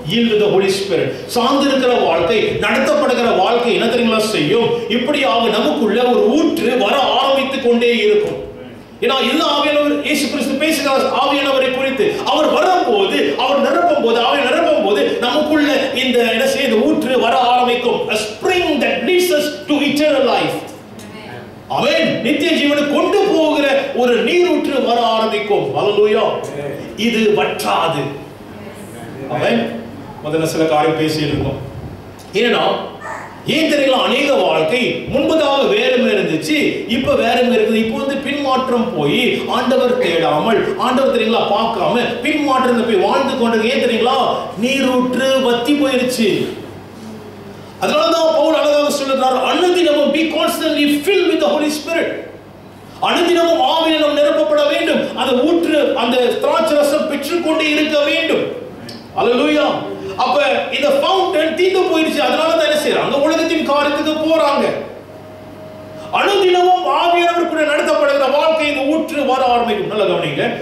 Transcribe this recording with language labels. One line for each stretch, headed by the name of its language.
English: yield to the Holy Spirit.
Tamil: சார்ந்திருக்கிற வாழ்க்கை, நடத்தப்படுகிற வாழ்க்கை என்ன தெரியுங்களா செய்யும்? இப்படியாக நமக்குள்ள ஒரு ஊற்று வர ஆரம்பித்துக் கொண்டே இருக்கும். ஏன்னா எல்லா ஆவியானவர் இயேசு கிறிஸ்து பேசுகிறார் ஆவியானவரை குறித்து. அவர் வரும்போது, அவர் நிரப்பும் போது, ஆவியை நிரப்பும் போது நமக்குள்ள இந்த என்ன செய்ய ஊற்று வர ஆரம்பிக்கும்.
English: A spring that leads us to eternal life.
Tamil: ஆமென். நித்திய ஜீவனுக்கு கொண்டு போகிற ஒரு நீரூற்று வர ஆரம்பிக்கும். ஹல்லேலூயா. இது வற்றாது. ஆமென். முதல்ல சில காரியம் பேசியிருந்தோம். ஏன்னா ஏன் தெரியல, அநேக வாழ்க்கை முன்பதாக வேறுமே இருந்துச்சு, இப்ப வேறுமே இருக்குது. இப்போ வந்து பின்மாற்றம் போய் ஆண்டவர் தேடாமல், ஆண்டவர் தெரியுங்களா பார்க்காம பின்மாற்றத்தை போய் வாழ்ந்து கொண்டு ஏன் தெரியுங்களா நீரூற்று வத்தி போயிருச்சு. அதனாலதான் பவுல் அழகாக சொல்லுகிறார், அனுதினமும்
English: be constantly filled with the Holy Spirit.
Tamil: அனுதினமும் ஆவியினால் நிரப்பப்பட வேண்டும். அந்த ஊற்று, அந்த திராட்சரசம் பெற்றுக்கொண்டே இருக்க வேண்டும். அல்லேலூயா. அப்ப இந்த ஃபவுண்டன் தீந்து போயிடுச்சு. அதனால தான் என்ன செய்றாங்க? உலகத்தின் காரியத்துக்கு போறாங்க. அனுதினமும் ஆவியானவர் கூட நடத்தப்படுகிற வாழ்க்கை இந்த ஊற்று வர ஆரம்பிக்கும். நல்ல கவனிங்க.